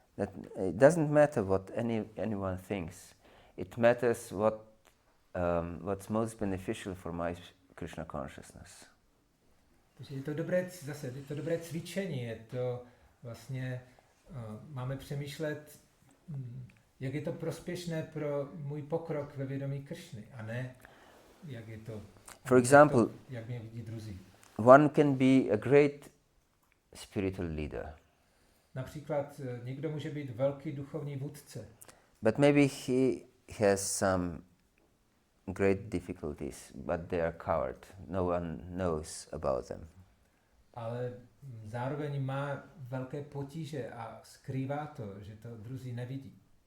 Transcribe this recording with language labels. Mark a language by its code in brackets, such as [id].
[en] That it doesn't matter what anyone thinks. It matters what's most beneficial for my Krishna consciousness. [cs] Takže je to dobré cvičení, je to vlastně, máme přemýšlet, jak je to prospěšné pro můj pokrok ve vědomí Kršny, a ne jak je to, [en] For example, [cs] jak mě vidí druzí. [en] one can be a great spiritual leader. [cs] Například někdo může být velký duchovní vůdce, [en] But maybe he has some great difficulties, but they are covered. No one knows about them. [cs] ale zároveň má velké potíže a skrývá to, že to druzí nevidí.